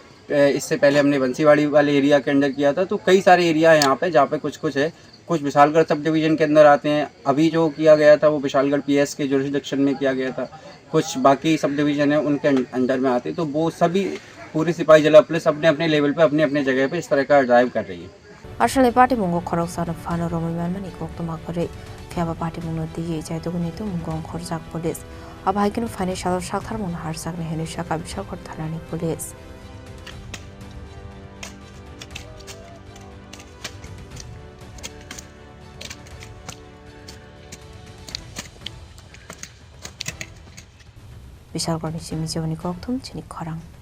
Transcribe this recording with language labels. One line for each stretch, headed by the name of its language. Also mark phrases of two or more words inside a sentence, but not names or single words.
Hindi: इससे पहले हमने बंसीवाड़ी वाले एरिया के अंदर किया था। तो कई सारे एरिया है यहाँ पे जहाँ पे कुछ है, कुछ विशालगढ़
English: sub division
Hindi: के अंदर आते हैं। अभी जो किया गया था वो विशालगढ़ PS के जुरिसडिक्शन में किया गया था, कुछ बाकी
English: sub division
Hindi: है उनके अंडर में आते। तो वो सभी पूरी सिपाही जिला पुलिस अपने अपने लेवल पे अपने अपने जगह पे इस तरह का ड्राइव कर रही है।
Kok Borok: Ashale party mungo koroksan fano romiwan mani koktomakore fiaba party mungo diye jaitoguni to mungo khorjak police abhaikinu financial shakthar mun harsak ne henu shaka Bishalgor Thanani police Bishalgor ni chimi joni koktum chini khorang